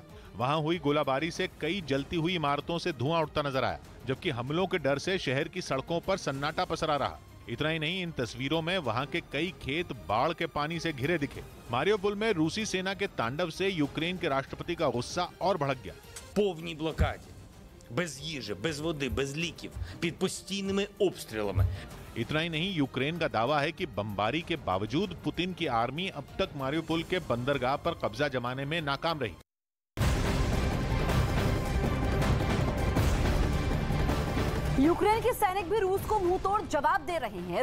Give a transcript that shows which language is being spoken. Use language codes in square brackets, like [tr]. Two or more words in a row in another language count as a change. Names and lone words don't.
[hi] वहां हुई गोलाबारी से कई जलती हुई इमारतों से धुआं उठता नजर आया, जबकि हमलों के डर से शहर की सड़कों पर सन्नाटा पसरा रहा। इतना ही नहीं, इन तस्वीरों में वहां के कई खेत बाढ़ के पानी से घिरे दिखे। मारिउपोल में रूसी सेना के तांडव से यूक्रेन के राष्ट्रपति का गुस्सा और भड़क गया। [uk] повній блокаді, без їжі, без води, без ліків, під постійними обстрілами. [hi] इतना ही नहीं, यूक्रेन का दावा है कि बमबारी के बावजूद पुतिन की आर्मी अब तक मारिउपोल के बंदरगाह पर कब्जा जमाने में नाकाम रही। यूक्रेन के सैनिक भी रूस को मुंहतोड़ जवाब दे रहे हैं।